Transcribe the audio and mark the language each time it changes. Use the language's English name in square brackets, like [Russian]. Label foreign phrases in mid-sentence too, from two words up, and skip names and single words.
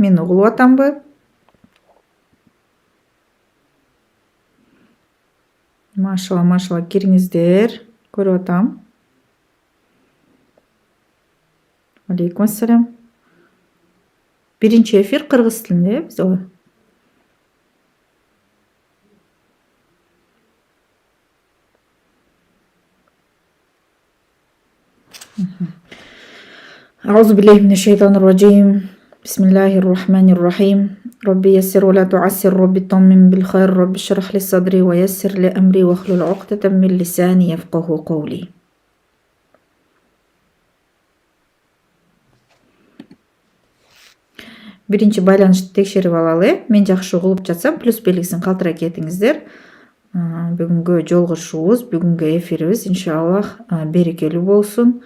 [Kyrgyz] Мен угулуп атамбы. Машалла кириңиздер. Көрүп атам. [Arabic] عليكم السلام. [Kyrgyz] Биринчи эфир кыргыз тилинде бизде ой. [Arabic] أعوذ بالله من الشيطان الرجيم. بسم الله الرحمن الرحيم. ربي يسر ولا تعسر، ربي طمن بالخير، ربي اشرح لي صدري ويسر لي أمري واحلل عقدة من لساني يفقه قولي. [Kyrgyz] Биринчи байланышты текшерип алалы. Мен жакшы угулуп жатсам, плюс белгисин калтыра кетиңиздер. Бүгүнкү жолугушуубуз, бүгүнкү эфирибиз иншаллах берекелүү болсун.